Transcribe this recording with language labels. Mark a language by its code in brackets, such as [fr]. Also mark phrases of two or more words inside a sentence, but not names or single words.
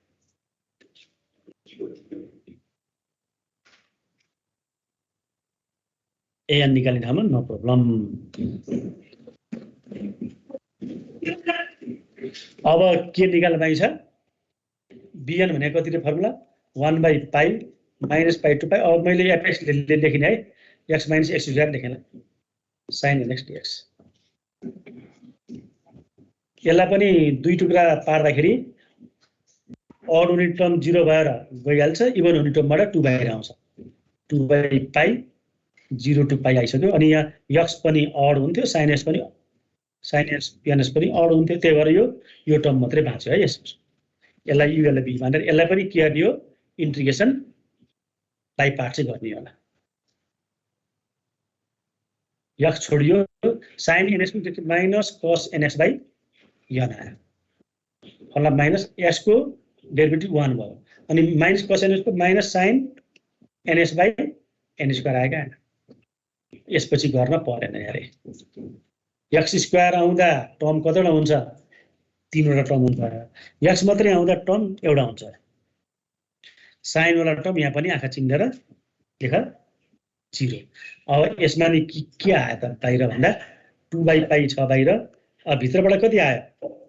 [ne] an निकाल्ने ठाउँमा [en] no problem. [ne] अब के निकाल्न बाँकी छ, bn भनेको कति रे फर्मुला 1/पाइ -पाइ/2 पाइ। अब मैले fx लेखिने है, x - x² लेखेन, [en] sin nx dx। [ne] यसलाई पनि दुई टुक्रा पार्दाखेरि अड हुने टर्म 0 भएर गइहाल्छ, इभन हुने टर्मबाट 2 बाहिर आउँछ। 2/पाइ 0 to पाइ आइसक्यो। अनि यहाँ x पनि अड हुन्थ्यो, sin x पनि ns पनि अड हुन्थ्यो। त्यही भएर यो टर्म मात्रै बाँच्यो है। यसलाई u यसलाई b भनेर यसलाई पनि के गर्ने हो [en] integration by part [ne] चाहिँ गर्ने होला। x छोडियो, sin ns माइनस cos nx बाइ n आयो। फला माइनस s को डेरिभेटिभ 1 भयो, अनि माइनस cos ns को माइनस sin ns [en] by n square [ne] आयो क्या यसपछि गर्न परेन यारे [en] x square [ne] आउँदा टर्म कतिवटा हुन्छ 3वटा टर्म हुन्छ एक्स मात्रै आउँदा टर्म एउटा हुन्छ साइन वाला टर्म यहाँ पनि आँखा चिम्लेर लेख 0 अब यसमा नि के आयो त बाहिर भन्दा 2/पाई छ बाहिर अब भित्रबाट कति आयो